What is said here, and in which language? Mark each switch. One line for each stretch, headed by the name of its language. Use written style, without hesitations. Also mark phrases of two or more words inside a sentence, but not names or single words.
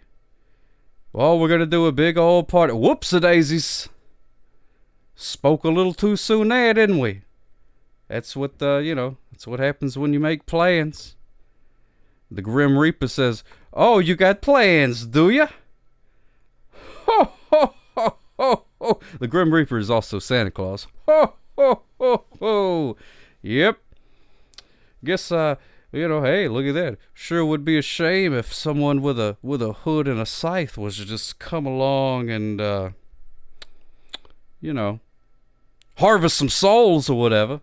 English: Well, we're going to do a big old party. Whoops-a-daisies. Spoke a little too soon there, didn't we? That's what, that's what happens when you make plans. The Grim Reaper says, oh, you got plans, do ya? Ho, ho, ho, ho, ho. The Grim Reaper is also Santa Claus. Ho, ho, ho, ho. Yep. Guess, hey, look at that. Sure would be a shame if someone with a hood and a scythe was to just come along and, harvest some souls or whatever.